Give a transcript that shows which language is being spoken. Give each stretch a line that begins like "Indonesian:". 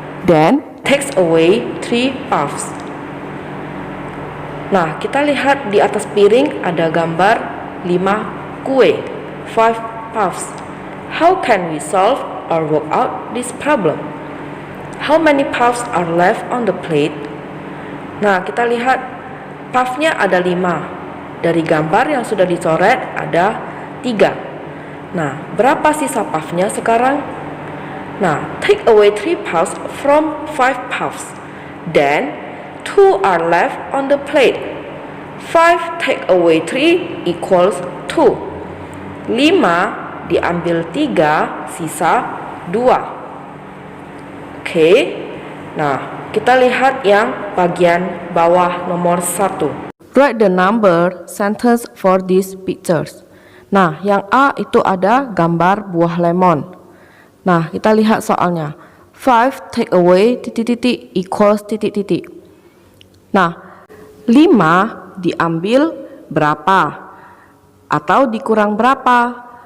English: Then takes away 3 puffs.
Indonesian: Nah, kita lihat di atas piring ada gambar 5 kue,
English: 5 puffs. How can we solve or work out this problem? How many puffs are left on the plate?
Indonesian: Nah, kita lihat puffnya ada 5. Dari gambar yang sudah dicoret ada 3. Nah, berapa sisa puffnya sekarang? Nah,
English: take away 3 puffs from 5 puffs. Then 2 are left on the plate. 5 take away 3 equals 2.
Indonesian: 5 diambil 3, sisa 2. Oke. Nah, kita lihat yang bagian bawah nomor 1.
English: Write the number sentence for these pictures.
Indonesian: Nah, yang A itu ada gambar buah lemon. Nah, kita lihat soalnya. 5
English: take away
Indonesian: titik-titik
English: equals
Indonesian: titik-titik. Nah, 5 diambil berapa? Atau dikurang berapa?